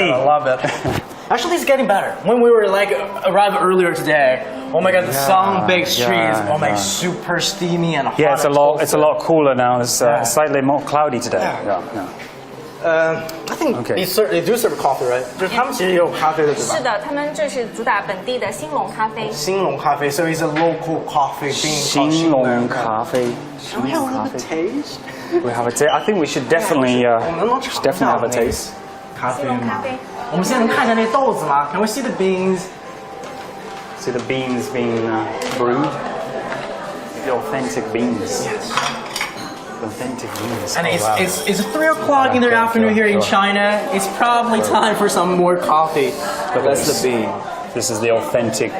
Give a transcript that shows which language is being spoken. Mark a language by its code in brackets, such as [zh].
[en] God, I love it. Actually, it's getting better. When we were like arrived earlier today, oh my God, the sun-baked streets, super steamy and hot. Yeah, it's a lot cooler now. It's slightly more cloudy today. Yeah. I think they do serve coffee, right? [zh] 就是他们其实也有咖啡的，对吧？是的，他们这是主打本地的兴隆咖啡。 [en] 兴隆咖啡 so it's a local coffee bean. [zh] 兴隆咖啡。 [en] Can we have a taste? We have a taste. I think we should definitely have a taste. [zh] 咖啡吗？我们现在能看见那豆子吗？ Can we see the beans? [en] See the beans being brewed. The authentic beans. Yes. Authentic beans. And it's 3 o'clock in the afternoon here in China. It's probably time for some more coffee. But that's the bean. This is the authentic.